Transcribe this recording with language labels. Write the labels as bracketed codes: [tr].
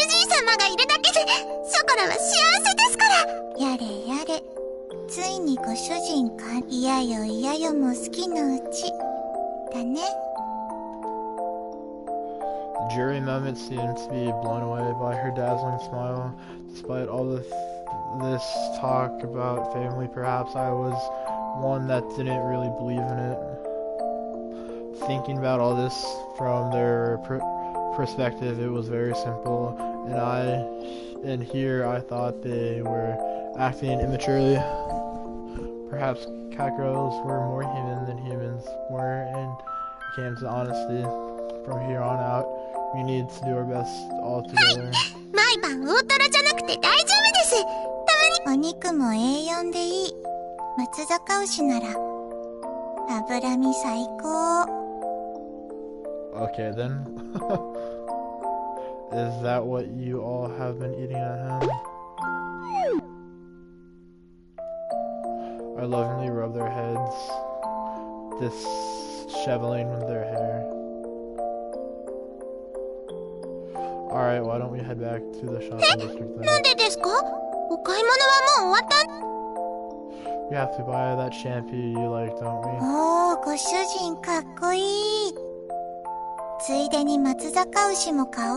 [ja] ご主人様がいるだけで、ショコラは幸せですから。やれやれ。ついにご主人か。いやよいやよも好きのうち。だね。 [en] The jury moment seemed to be blown away by her dazzling smile. Despite all this talk about family, perhaps I was one that didn't really believe in it. Thinking about all this from their perspective, it was very simple, and here I thought they were acting immaturely. Perhaps cat girls were more human than humans were, and it came to honesty. From here on out, we need to do our best all together. [ja] 毎晩大トロじゃなくて大丈夫です。たまにお肉も A4 でいい。松阪牛なら脂身最高。 [en] Okay then. Is that what you all have been eating at home? I lovingly rub their heads, disheveling their hair. Alright, why don't we head back to the shopping district then? [ja] なんでですか？お買い物はもう終わった？ [en] We have to buy that shampoo you like, don't we? [ja] おー、ご主人かっこいい。ついでに松阪牛も買おう。